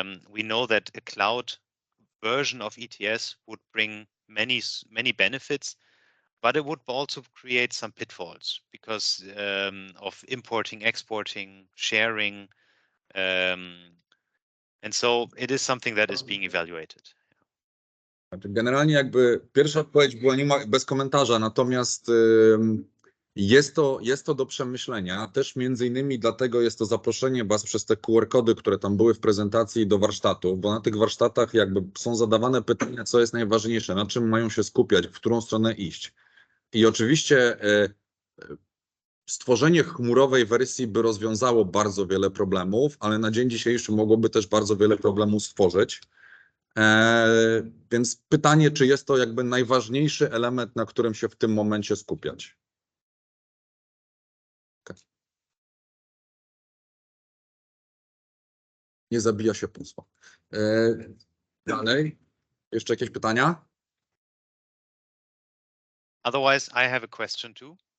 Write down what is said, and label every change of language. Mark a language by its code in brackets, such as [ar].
[en] We know that a cloud version of ETS would bring many benefits, but it would also create some pitfalls because of importing, exporting, sharing, and so it is something that is being evaluated. [pl] Generalnie jakby pierwsza odpowiedź była bez komentarza, natomiast jest to do przemyślenia. Też między innymi dlatego jest to zaproszenie Was przez te QR-kody, które tam były w prezentacji do warsztatów, bo na tych warsztatach jakby są zadawane pytania, co jest najważniejsze, na czym mają się skupiać, w którą stronę iść. I oczywiście stworzenie chmurowej wersji by rozwiązało bardzo wiele problemów, ale na dzień dzisiejszy mogłoby też bardzo wiele problemów stworzyć. Więc pytanie, czy jest to jakby najważniejszy element, na którym się w tym momencie skupiać? [en] Okay. [pl] Nie zabija się posła. Dalej. Jeszcze jakieś pytania? [en] Otherwise, I have a question too.